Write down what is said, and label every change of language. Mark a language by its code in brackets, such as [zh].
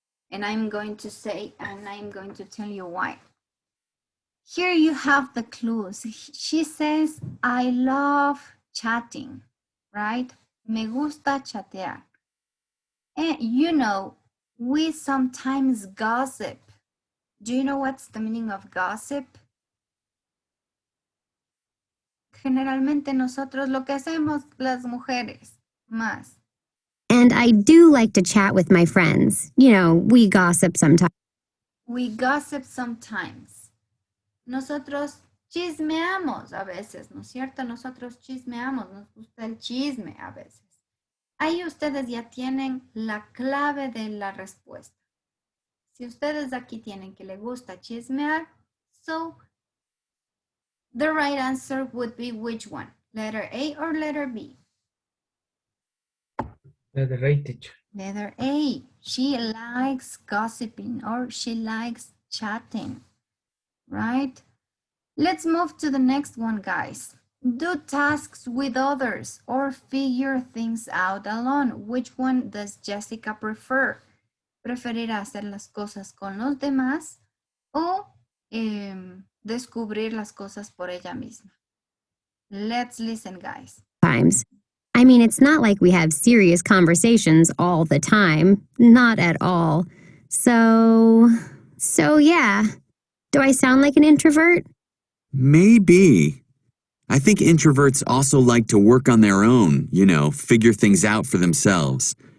[en] And I'm going to tell you why. Here you have the clues. She says, I love chatting, right? [es] Me gusta chatear. [en] And you know, we sometimes gossip. Do you know what's the meaning of gossip? [es] Generalmente nosotros lo que hacemos las mujeres más. [en] And I do like to chat with my friends. You know, we gossip sometimes. We gossip sometimes. [es] Nosotros chismeamos a veces, ¿no es cierto? Nosotros chismeamos, nos gusta el chisme a veces. Ahí ustedes ya tienen la clave de la respuesta. Si ustedes aquí tienen que le gusta chismear, [en] so the right answer would be which one? Letter A or letter B? Letter A, teacher. Letter A. She likes gossiping or she likes chatting, right? Let's move to the next one, guys. Do tasks with others or figure things out alone. Which one does Jessica prefer? [es] ¿Preferirá hacer las cosas con los demás o descubrir las cosas por ella misma? [en] Let's listen, guys. Times. I mean, it's not like we have serious conversations all the time. Not at all. So yeah. Do I sound like an introvert? Maybe. I think introverts also like to work on their own, figure things out for themselves.